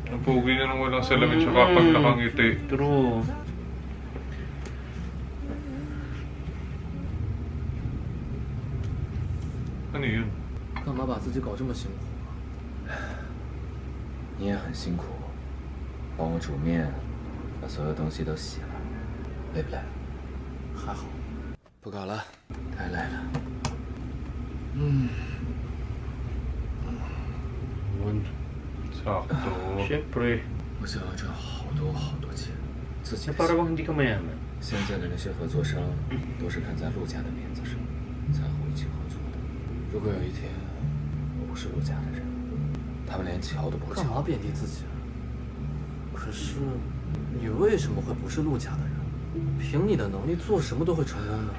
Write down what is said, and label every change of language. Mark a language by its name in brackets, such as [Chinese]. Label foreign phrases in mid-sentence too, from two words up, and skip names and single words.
[Filipino] Pogi niya nung walang salamin siya kapag nakangiti. True. Ano yun? [Chinese] 干嘛把自己搞这么辛苦？你也很辛苦，帮我煮面，把所有东西都洗了，累不累？还好。不搞了，太累了。 [Filipino] Sakto. Siyempre. [Chinese] 我想要挣好多好多钱，自己 [Filipino] Na para bang hindi ka mayaman. [Chinese] 现在的那些合作商都是看在陆家的面子上才和我一起合作的。如果有一天我不是陆家的人，他们连瞧都不会瞧我。干嘛贬低自己啊？可是你为什么会不是陆家的人？凭你的能力做什么都会成功的。